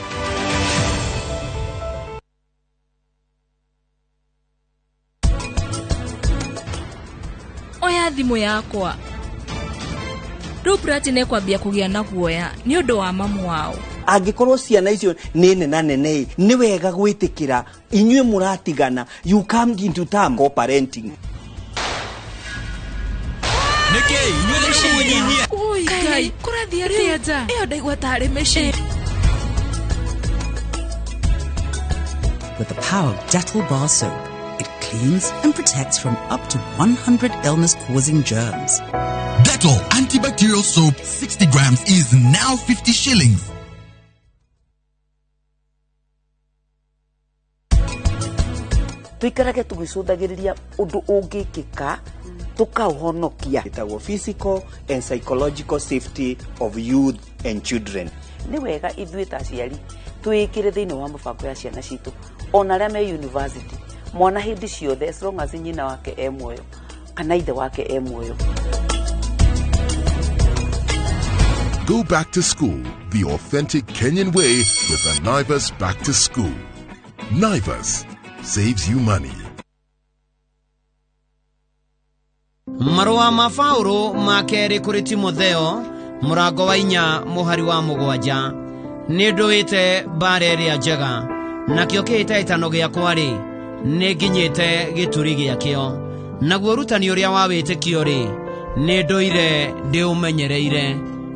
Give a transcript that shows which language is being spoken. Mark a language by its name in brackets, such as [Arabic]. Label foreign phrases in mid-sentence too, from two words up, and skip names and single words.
[Kikuyu] Oya thimũ yakwa. Rĩu Brati nĩkwambia kũgĩa na guoya nĩ ũndũ wa mamu wao. Angĩkorwo ciana icio nĩ nene nĩ wega gwĩtĩkĩra inyuĩ mũratigana, [English] you come into term co-parenting. [Kikuyu] Oi Ngai, kũrathiĩ atĩa nja? Ĩyo ndaigua tarĩ mĩciĩ. [English] With the power of Dettol bar soap, it cleans and protects from up to 100 illness-causing germs. Dettol antibacterial soap 60 grams is now 50 shillings. [Kikuyu] Tuikarage tugicũthagĩrĩria ũndũ ũngĩkĩka tukauhonokia. Itagwo [English] physical and psychological safety of youth and children. [Kikuyu] Nĩ wega ithuĩ ta aciari twĩkĩre thĩinĩ wa mũbango ya ciana citũ ona arĩa me university, mwana hĩndĩ ciothe [English] as long as [Kikuyu] nyina wake e muoyo kana ithe wake e muoyo. [English] Go back to school the authentic Kenyan way with the Naivas Back to School. Naivas saves you money. [Kikuyu] Marua ma Paulo ma keri kuri Timotheo mũrango wa 4 mũhari wa 7 nĩ ndũĩte mbara ĩrĩa njega nakĩo kĩhĩtahĩtano gĩakwa rĩ nĩ nginyĩte gĩturi gĩakĩo naguo rutani ũrĩa wa wĩtĩkio rĩ nĩ ndũire ndĩũmenyereire